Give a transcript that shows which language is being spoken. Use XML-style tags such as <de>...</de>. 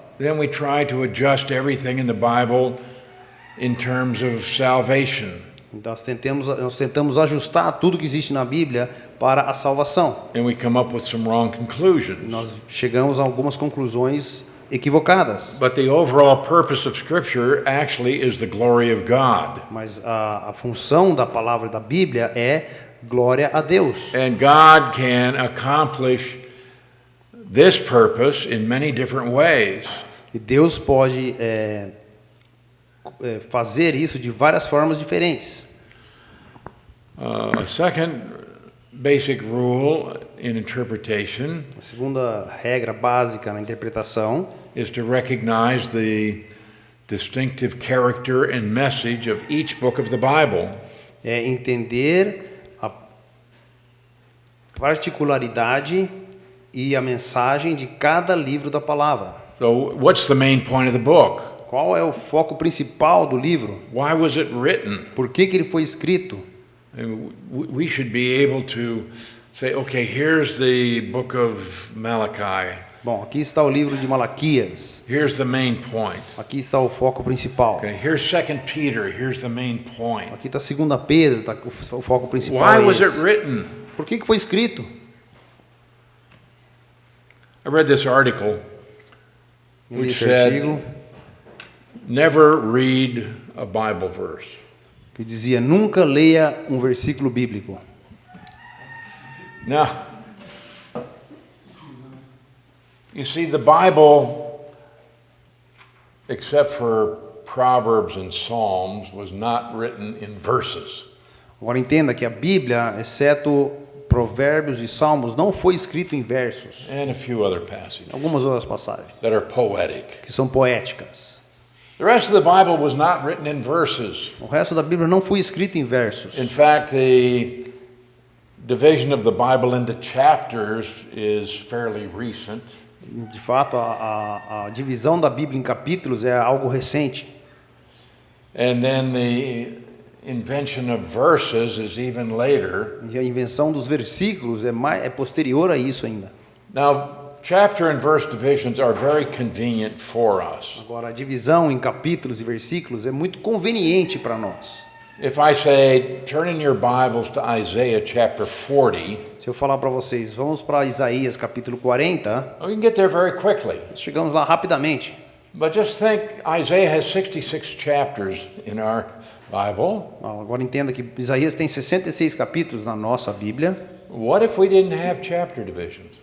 <en>then we try to adjust everything in the Bible in terms of salvation.</en> <pt>então nós tentamos ajustar tudo que existe na Bíblia para a salvação.</pt> <en>And we come up with some wrong</en> <pt>E</pt> <en>conclusions.</en> <pt>nós chegamos a algumas conclusões equivocadas.</pt> <en>But the overall purpose of Scripture actually is the glory of God.</en> <pt>Mas a função da palavra da Bíblia é glória a Deus.</pt> <en>And God can accomplish this purpose in many different ways.</en> <pt>E Deus pode fazer isso de várias formas diferentes.</pt> <en>A second basic rule in interpretation</en> <pt>A segunda regra básica na interpretação</pt> <en>is to recognize the distinctive character and message of each book of the Bible.</en> <pt>é entender a particularidade e a mensagem de cada livro da palavra.</pt> <en>So, what's the main point of the book?</en> <pt>Qual é o foco principal do livro?</pt> <en>Why was it written?</en> <pt>Por que ele foi escrito?</pt> <en>And we should be able to say, okay, here's the book of Malachi.</en> <pt>Bom, aqui está o livro de Malaquias.</pt> <en>Here's the main point.</en> <pt>Aqui está o foco principal.</pt> <en>Okay, here's 2 Peter. Here's the main point.</en> <pt>Aqui está 2 Pedro, está o foco principal.</pt> <en>Why</en> <pt>é</pt> <en>was it</en> <pt>esse.</pt> <en>written?</en> <pt>Por que foi escrito?</pt> <en>I read this article</en> <pt>Eu li</pt> <en>which</en> <pt>esse</pt> <en>said,</en> <pt>artigo</pt> <en>never read a Bible verse.</en> <pt>que dizia: nunca leia um versículo bíblico.</pt> <en>Now, you see, the Bible, except for Proverbs and Psalms, was not written in verses.</en> <pt>Agora entenda que a Bíblia, exceto Provérbios e Salmos, não foi escrito em versos.</pt> <en>And a few other passages</en> <pt>Algumas outras passagens</pt> <en>that are poetic.</en> <pt>que são poéticas.</pt> <en>The rest of the Bible was not written in verses.</en> <pt>O resto da Bíblia não foi escrito em versos.</pt> <en>In fact, the division of the Bible into chapters is fairly recent.</en> <pt>De fato, a divisão da Bíblia em capítulos é algo recente.</pt> <en>And then the invention of verses is even later.</en> <pt>E a invenção dos versículos é posterior a isso ainda.</pt> <en>Now, chapter and verse divisions are very convenient for us.</en> <pt>Agora, a divisão em capítulos e versículos é muito conveniente para nós.</pt> <en>If I say, turn in your Bibles to Isaiah chapter 40,</en> <pt>Se eu falar para vocês, vamos para Isaías capítulo 40,</pt> <en>we can get there very quickly.</en> <pt>nós chegamos lá rapidamente.</pt> <en>But just think, Isaiah has 66 chapters in our Bible.</en> <pt>Agora entenda que Isaías tem 66 capítulos na nossa Bíblia.</pt> <en>What if we didn't have chapter divisions?</en>